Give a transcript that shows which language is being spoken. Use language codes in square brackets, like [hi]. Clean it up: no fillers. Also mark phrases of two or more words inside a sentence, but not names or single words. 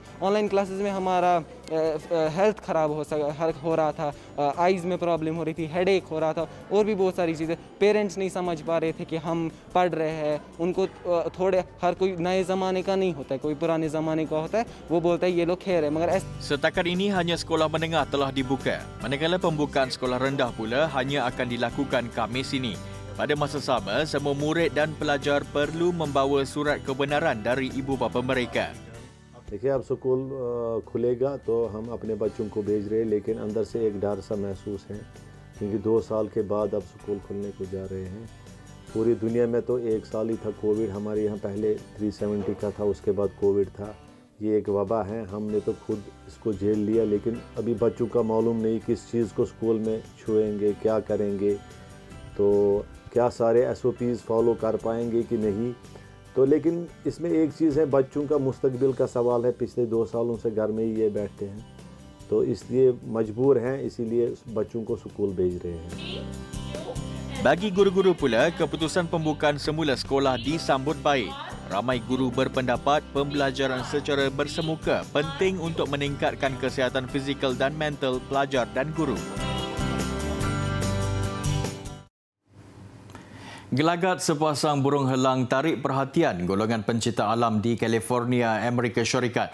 [en] online classes [hi] में हमारा हेल्थ ख़राब हो रहा था, आइज़ में प्रॉब्लम हो रही थी, हेडेक हो रहा था और भी बहुत सारी चीज़ें। पेरेंट्स नहीं समझ पा रहे थे कि हम पढ़ रहे हैं। उनको थोड़े, हर कोई नए ज़माने का नहीं होता है, कोई पुराने ज़माने का होता है, वो बोलता है ये लोग खेल रहे हैं, मगर [ms] Setakat ini hanya sekolah menengah telah dibuka, manakala pembukaan sekolah rendah pula hanya akan dilakukan Khamis ini. Pada masa sama, semua murid dan pelajar perlu membawa surat kebenaran dari ibu bapa mereka. [hi] देखिए अब स्कूल खुलेगा तो हम अपने बच्चों को भेज रहे हैं, लेकिन अंदर से एक डर सा महसूस है, क्योंकि 2 साल के बाद अब स्कूल खुलने को जा रहे हैं। पूरी दुनिया में तो 1 साल ही था कोविड, हमारे यहाँ पहले 370 का था, उसके बाद कोविड था। ये एक वबा है, हमने तो खुद इसको झेल लिया, लेकिन अभी बच्चों का मालूम नहीं किस चीज़ को स्कूल में छुएंगे, क्या करेंगे, तो क्या सारे [en] SOPs follow [hi] कर पाएंगे कि नहीं। तो लेकिन इसमें एक चीज़ है, बच्चों का मुस्तकबिल का सवाल है। पिछले 2 सालों से घर में ही ये बैठते हैं, तो इसलिए मजबूर हैं, इसीलिए बच्चों को स्कूल भेज रहे हैं। [ms] Bagi guru-guru pula, keputusan pembukaan semula sekolah disambut baik. Ramai guru berpendapat pembelajaran secara bersemuka penting untuk meningkatkan kesihatan fizikal dan mental pelajar dan guru. Gelagat sepasang burung helang tarik perhatian golongan pencinta alam di California, Amerika Syarikat.